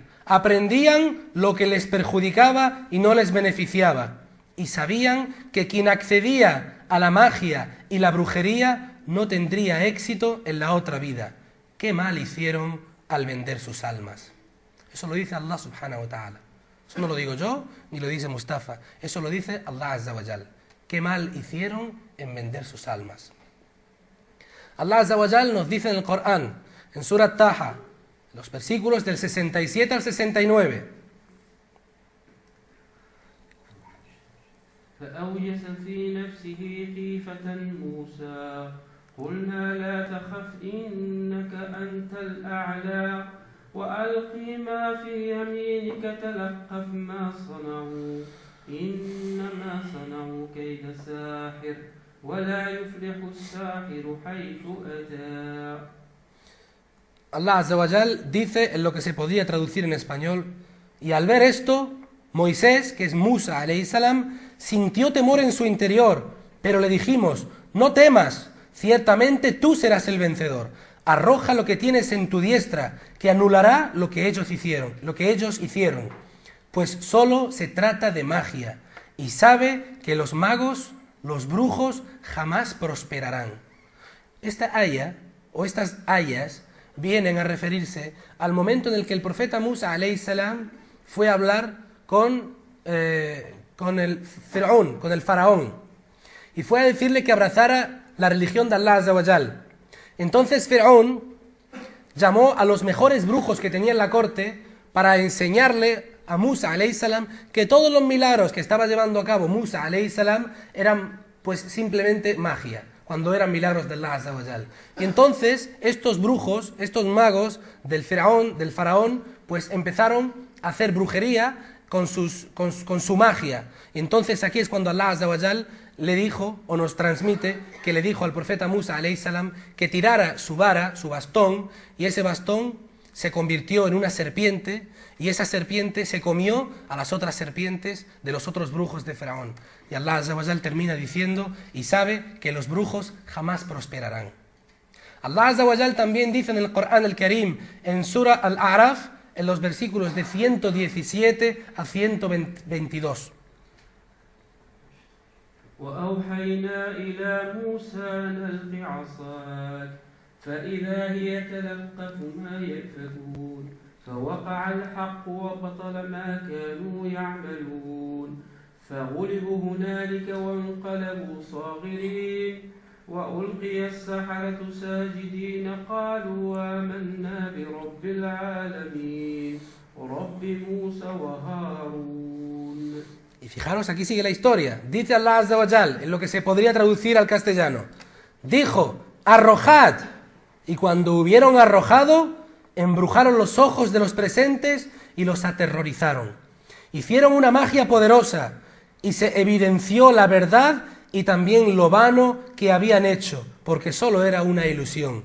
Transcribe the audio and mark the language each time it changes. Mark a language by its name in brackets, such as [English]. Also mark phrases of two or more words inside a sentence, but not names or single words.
[Spanish] Aprendían lo que les perjudicaba y no les beneficiaba, y sabían que quien accedía a la magia y la brujería no tendría éxito en la otra vida. ¿Qué mal hicieron al vender sus almas? Eso lo dice [Arabic] الله سبحانه وتعالى. [Spanish] Eso no lo digo yo, ni lo dice Mustafa. Eso lo dice [Arabic] الله عز وجل. [Spanish] ¿Qué mal hicieron en vender sus almas? [Arabic] الله عز وجل [Spanish] nos dice en el Corán, en Surat Taha, los versículos del 67 al 69. [Arabic] فأوجس في نفسه خيفة موسى قلنا لا تخف إنك أنت الأعلى وألق ما في يمينك تلقف ما صنعوا إنما صنعوا كيد ساحر ولا يفلح الساحر حيث أتى. الله عز وجل [Spanish] dice en lo que se podría traducir en español, y al ver esto, Moisés, que es [Arabic] موسى عليه السلام, [Spanish] sintió temor en su interior, pero le dijimos, no temas, ciertamente tú serás el vencedor, arroja lo que tienes en tu diestra, que anulará lo que ellos hicieron, pues solo se trata de magia, y sabe que los magos, los brujos, jamás prosperarán. Esta ayah, o estas ayas, vienen a referirse al momento en el que el profeta [Arabic] موسى عليه السلام [Spanish] fue a hablar con el faraón, y fue a decirle que abrazara la religión de [Arabic] الله عز وجل. [Spanish] Entonces Faraón llamó a los mejores brujos que tenía en la corte para enseñarle a [Arabic] موسى عليه السلام [Spanish] que todos los milagros que estaba llevando a cabo [Arabic] موسى عليه السلام [Spanish] eran pues simplemente magia, cuando eran milagros de [Arabic] الله عز وجل. [Spanish] Y entonces estos brujos, estos magos del faraón, pues empezaron a hacer brujería con su magia. Y entonces aquí es cuando [Arabic] الله عز وجل [Spanish] le dijo, o nos transmite, que le dijo al profeta [Arabic] موسى عليه السلام [Spanish] que tirara su vara, su bastón, y ese bastón se convirtió en una serpiente, y esa serpiente se comió a las otras serpientes de los otros brujos de Faraón. Y [Arabic] الله عز وجل [Spanish] termina diciendo, y sabe que los brujos jamás prosperarán. [Arabic] الله عز وجل [Spanish] también dice en el Corán el Karim, en Surah Al-A'raf, en los versículos de 117 a 122. [Arabic] وأوحينا إلى موسى أن ألق عصاك فإذا هي تلقف ما يأفكون فوقع الحق وبطل ما كانوا يعملون فغلبوا هنالك وانقلبوا صاغرين وألقي السحرة ساجدين قالوا آمنا برب العالمين رب موسى وهارون. [Spanish] Y fijaros, aquí sigue la historia. Dice [Arabic] الله عز وجل, [Spanish] en lo que se podría traducir al castellano. Dijo, arrojad. Y cuando hubieron arrojado, embrujaron los ojos de los presentes y los aterrorizaron. Hicieron una magia poderosa y se evidenció la verdad y también lo vano que habían hecho, porque solo era una ilusión.